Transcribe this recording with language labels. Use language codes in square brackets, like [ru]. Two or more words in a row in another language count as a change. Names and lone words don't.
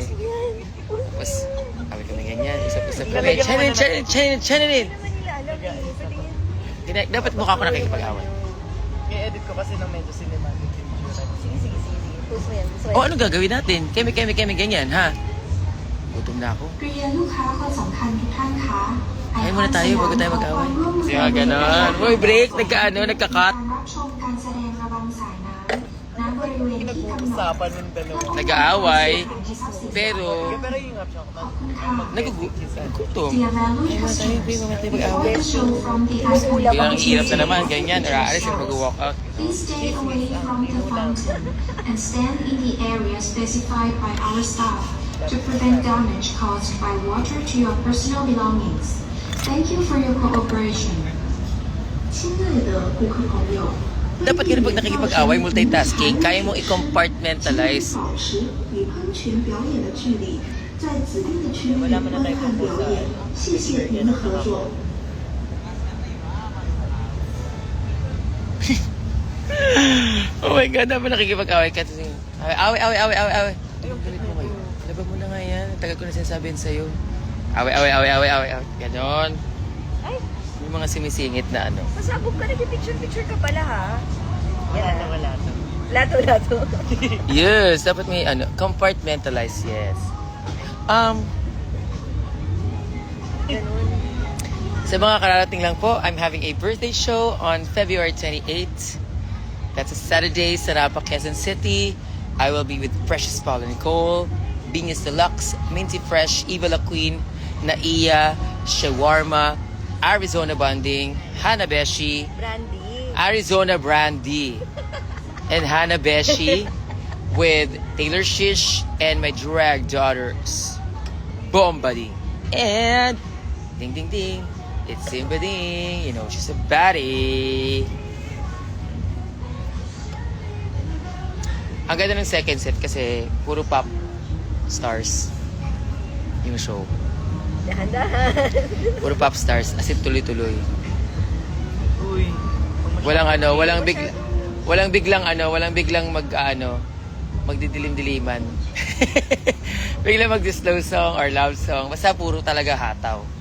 [tl] Tapos, away kami ganyan. Usap-usap kami. Channeling! naman nila alam eh. Dapat mukha ko nakikipag-away. I-edit ko kasi ng medyo cinematic yung itsura. Sige. Post mo yan. O, ano gagawin natin? Kemi, ganyan, ha? Gutom na ako. [th] เรียนลูกค้าคนสำคัญทุกท่านคะ [tl] Ay, muna tayo bago tayo mag-away. Kaya ganon. Uy, break! Nagka-cut. [th] การรับชมการแสดงระบำสายน้ำณบริเวณที่กำหนด [tl] Pinag-uusapan yung dalawa. Nag-aaway. [th] แต่ [tl] Pero, Pero yung option ko, [th] ขอบคุณค่ะ [tl] nagugutom. [en] Dear valued [tl] Ay, tayo, [en] customers, [tl] mamaya tayo [en] before [tl] mag-away. [en] the show from the iconic [tl] Biglang hirap na naman, ganyan. Or aalis yung mag-walk out. [en] Please stay away from the fountain and stand in the area specified by our staff to prevent damage caused by water to your personal belongings. Thank you for your cooperation. [zh] 亲爱的顾客朋友， [tl] Dapat ka rin pag nakikipag-away, multitasking, kaya mong i-compartmentalize. [zh] 保持与喷泉表演的距离，在指定的区域观看表演。谢谢您的合作。 [en] Oh my God, [tl] dapat nakikipag-away ka. Away. Galit mo kayo. Laban mo na nga yan. Tagal ko na sinasabihin sa'yo. Away. Ganon. Ay, Yung mga simisingit na ano. masabog ka. Nag-picture ka pala ha. wala to. Lato. Yes, dapat may compartmentalize, yes. Ganun. Sa mga kararating lang po, [en] I'm having a birthday show on February 28th. That's a Saturday sa Rapa, Quezon City. I will be with Precious Paula Nicole, Bingus Deluxe, Minty Fresh, Eva La Queen, Naiya, Shawarma, Arizona Bonding, Hanabeshi, Brandy. Arizona Brandy, and Hanabeshi with Taylor Shish and my drag daughters, Bombadi. And ding ding ding, it's Simba Ding. You know, she's a baddie. [tl] Ang ganda ng [en] second set [tl] kasi puro [en] pop stars [tl] yung show. Dahan-dahan. Puro [en] pop stars, as in [tl] tuloy-tuloy. Uy. Walang biglang magdidilim-diliman. Biglang mag- [en] slow song or love song. [tl] Basta puro talaga hataw.